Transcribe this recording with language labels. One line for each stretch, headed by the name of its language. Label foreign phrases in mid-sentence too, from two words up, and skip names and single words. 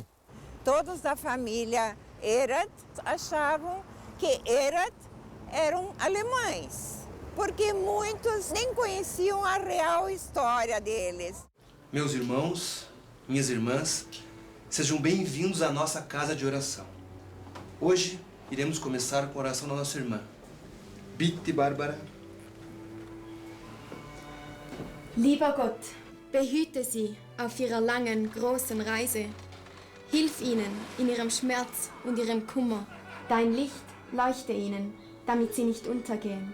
Portuguese: Todos da família Erath achavam que Erath eram alemães, porque muitos nem conheciam a real história deles. Meus irmãos, minhas irmãs, sejam bem-vindos à nossa casa de oração. Hoje iremos começar com a oração da nossa irmã.
German: Bitte, Bárbara. Lieber Gott, behüte sie auf ihrer langen, großen Reise. Hilf ihnen in ihrem Schmerz und ihrem Kummer. Dein Licht leuchte ihnen, damit sie nicht untergehen.